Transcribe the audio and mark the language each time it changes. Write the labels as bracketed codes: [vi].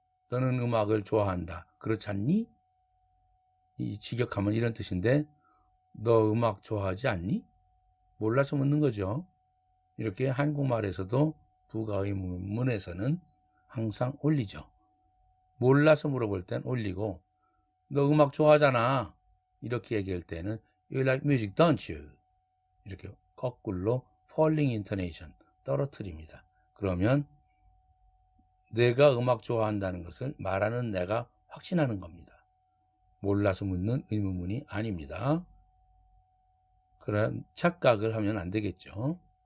[ko] 너는 음악을 좋아한다. 그렇지 않니? 이 직역하면 이런 뜻인데 너 음악 좋아하지 않니? 몰라서 묻는 거죠. 이렇게 한국말에서도 부가 의문문에서는 항상 올리죠. 몰라서 물어볼 땐 올리고 너 음악 좋아하잖아. 이렇게 얘기할 때는 [en] You like music, don't you? [ko] 이렇게 거꾸로 falling intonation 떨어뜨립니다. 그러면 내가 음악 좋아한다는 것을 말하는 내가 확신하는 겁니다. 몰라서 묻는 의문문이 아닙니다. 그런 착각을 하면 안 되겠죠.